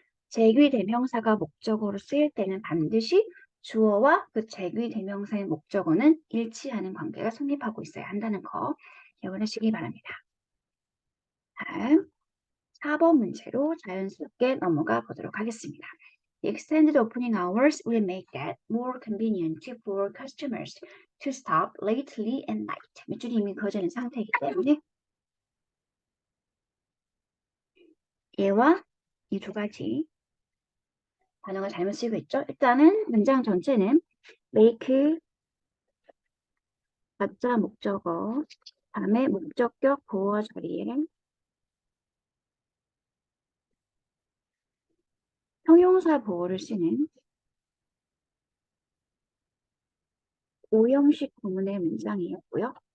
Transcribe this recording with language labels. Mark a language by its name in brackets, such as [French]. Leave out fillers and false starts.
[Korean] 제귀대명사가 목적어로 쓰일 때는 반드시 주어와 그 제귀대명사의 목적어는 일치하는 관계가 성립하고 있어야 한다는 거 기억을 하시기 바랍니다. 다음 4번 문제로 자연스럽게 넘어가 보도록 하겠습니다. [English] The extended opening hours will make that more convenient for customers to stop lately at night. [Korean] 밑줄이 이미 그어져 있는 상태이기 때문에 얘와 이 두 가지 단어가 잘못 쓰이고 있죠. 일단은 문장 전체는 make 가짜 목적어 다음에 목적격 보어 자리에 형용사 보어를 쓰는 오형식 구문의 문장이었고요.